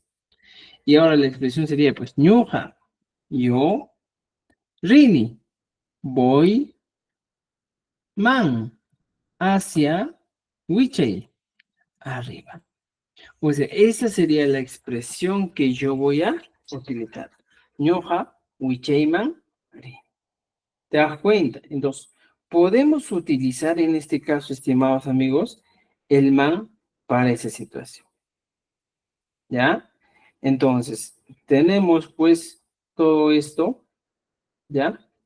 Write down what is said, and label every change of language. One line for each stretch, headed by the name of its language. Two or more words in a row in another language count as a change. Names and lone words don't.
Spanish: Y ahora la expresión sería, pues, ñuja, yo, rini, voy, man, hacia wichai, arriba. O sea, esa sería la expresión que yo voy a utilizar.
Quechua: ñoja, wichayman, rini.
Spanish: ¿Te das cuenta? Entonces, podemos utilizar en este caso, estimados amigos, el man para esa situación. ¿Ya? Entonces, tenemos pues todo esto, ¿ya?